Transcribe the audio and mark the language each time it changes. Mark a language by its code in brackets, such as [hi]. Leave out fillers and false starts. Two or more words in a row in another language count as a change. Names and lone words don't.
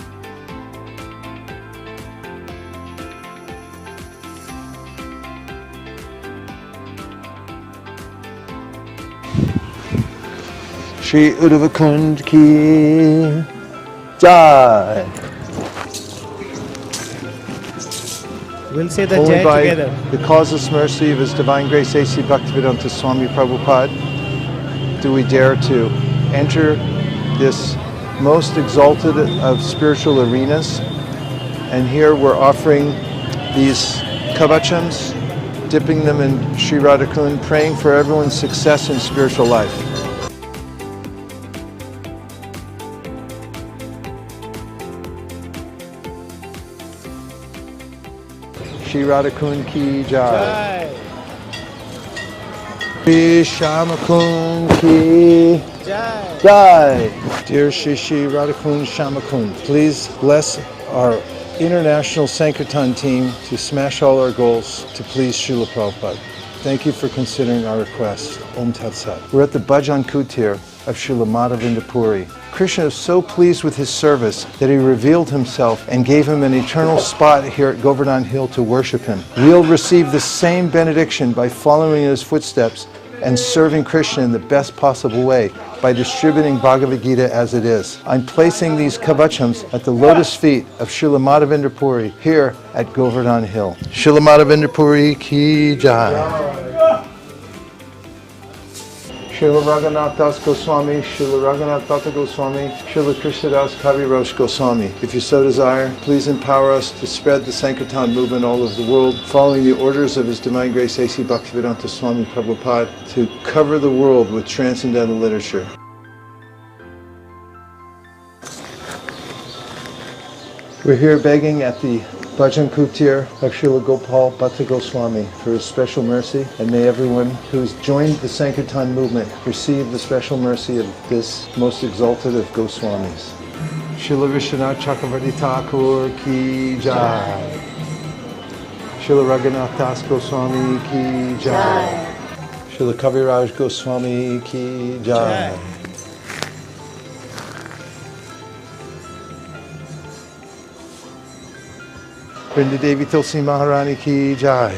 [hi] श्री उद्धव कुंड की जय. [en] We'll say the Only Jai by together. the causeless mercy of His Divine Grace A.C. Bhaktivedanta Swami Prabhupada do we dare to enter this most exalted of spiritual arenas. And here we're offering these kavachams, dipping them in Sri Radhakund, praying for everyone's success in spiritual life. [hi] श्री राधाकुंड की जय. श्री श्यामकुंड की जय. [en] Dear Shri Radhakund Shamakund, please bless our international Sankirtan team to smash all our goals to please Srila Prabhupada. Thank you for considering our request. [sa] ॐ तत् सत्. [en] We're at the Bhajan Kutir of Srila Madhavinda Puri. Krishna is so pleased with his service that he revealed himself and gave him an eternal spot here at Govardhan Hill to worship him. We'll receive the same benediction by following in his footsteps and serving Krishna in the best possible way by distributing Bhagavad Gita as it is. I'm placing these kavachams at the lotus feet of Srila Madhavinda Puri here at Govardhan Hill. [hi] श्रील माधवेंद्र पुरी की जय. [en] Srila Raghunath Das Goswami, Srila Raghunath Tata Goswami, Srila Krishnadas Kaviraj Goswami. If you so desire, please empower us to spread the Sankirtan movement all over the world, following the orders of His Divine Grace A.C. Bhaktivedanta Swami Prabhupada, to cover the world with transcendental literature. We're here begging at the Bhajan Kutir of Srila Gopal Bhatta Goswami for his special mercy, and may everyone who's joined the Sankirtan movement receive the special mercy of this most exalted of Goswamis. [hi] श्रील विश्वनाथ चक्रवर्ती ठाकुर की जय. श्रील रघुनाथ दास गोस्वामी की जय. श्रील कविराज गोस्वामी की जय. वृंदा देवी तुलसी महारानी की जय.